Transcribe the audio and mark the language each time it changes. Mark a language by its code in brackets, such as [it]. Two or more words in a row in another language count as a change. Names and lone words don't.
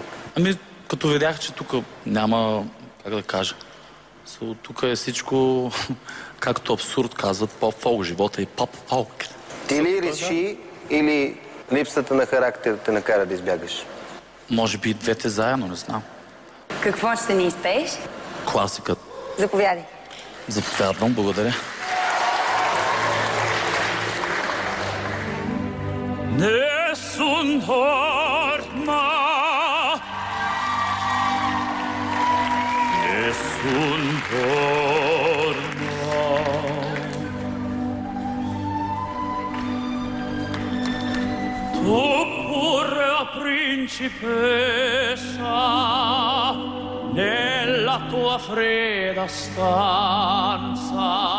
[bg] Като видях, че тук няма, как да кажа, тук е всичко, както абсурд казват, поп-фолк, живота и поп-фолк. Ти ли реши или липсата на характер те накара да избягаш? Може би и двете заедно, не знам. Какво ще ни изпееш? Класикът. Заповядай. Заповядвам, благодаря. [it] Nessun torna, nessun torna. Tu pure principessa nella tua fredda stanza